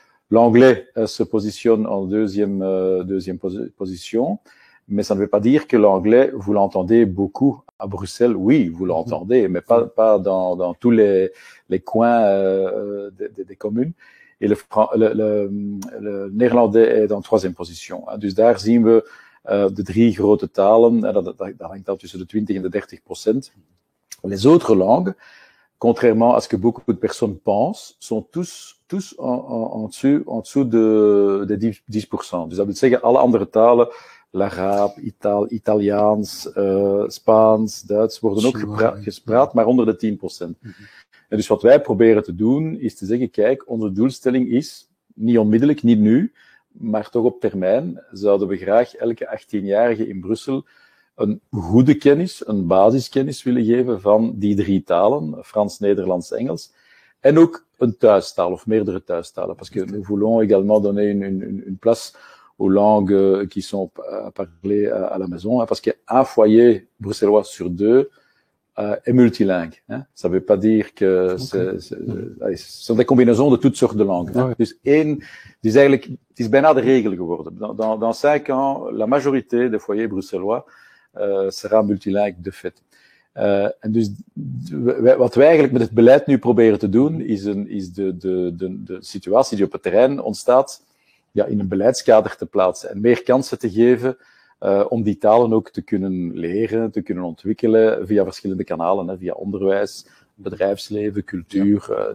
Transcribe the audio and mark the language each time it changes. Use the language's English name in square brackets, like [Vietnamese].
[French] L'anglais se positionne en deuxième position. mais ça ne veut pas dire que l'anglais, vous l'entendez beaucoup à Bruxelles. Oui, vous l'entendez, mais pas dans tous les coins des communes. Et le néerlandais est en troisième position. [Dutch] Dus daar zien we de 3 grote talen, dat hangt dan tussen de 20 en de 30%. [French] Les autres langues, contrairement à ce que beaucoup de personnes pensent, sont tous en dessous de 10%. [Dutch] Dus dat wil zeggen, alle andere talen, l'Arabe, Italiaans, Spaans, Duits, worden ook gespraat, maar onder de 10%. En dus wat wij proberen te doen, is te zeggen, kijk, onze doelstelling is, niet onmiddellijk, niet nu, maar toch op termijn, zouden we graag elke 18-jarige in Brussel een goede kennis, een basiskennis willen geven van die 3 talen, Frans, Nederlands, Engels, en ook een thuistaal of meerdere thuistalen, [French] parce que nous voulons également donner une place aux langues qui sont parlées à la maison, parce qu'un foyer bruxellois sur 2 est multilingue. Ça ne veut pas dire que ce sont des combinaisons de toutes sortes de langues. Ouais. [Dutch] Dus het is bijna de regel geworden. [French] Dans 5 ans, la majorité des foyers bruxellois sera multilingue de fait. [Dutch] En dus wat wij eigenlijk met het beleid nu proberen te doen, is de situatie die op het terrein ontstaat, in een beleidskader te plaatsen en meer kansen te geven om die talen ook te kunnen leren, te kunnen ontwikkelen via verschillende kanalen, via onderwijs, bedrijfsleven, cultuur.